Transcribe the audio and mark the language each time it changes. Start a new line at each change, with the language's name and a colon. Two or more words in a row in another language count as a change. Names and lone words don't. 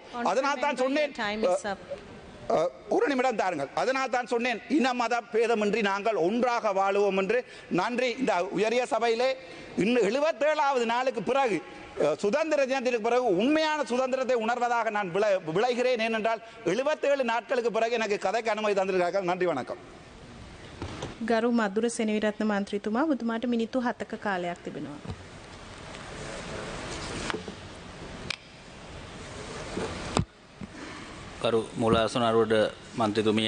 Tamil: அதனால் தான் சொன்னேன், ஒரு நிமிடம் தாருங்கள், அதனால் தான் சொன்னேன் இன மத பேதமின்றி நாங்கள் ஒன்றாக வாழுவோம் என்று. நன்றி. இந்த உயரிய சபையிலே இன்னும் 77வது நாளுக்கு பிறகு சுதந்திர தினத்திற்கு பிறகு உண்மையான சுதந்திரத்தை உணர்வதாக நான் விளைகிறேன். ஏனென்றால் 77 நாட்களுக்கு பிறகு எனக்கு கதைக்கு அனுமதி தந்திருக்கிறார்கள். நன்றி, வணக்கம்.
Sinhala: ගරු මදුර සෙනවිරත්න මන්ත්‍රීතුමා, ඔබතුමාට මිනිත්තු 7ක කාලයක් තිබෙනවා. ගරු මුලාසන අරුඩ මන්ත්‍රීතුමිය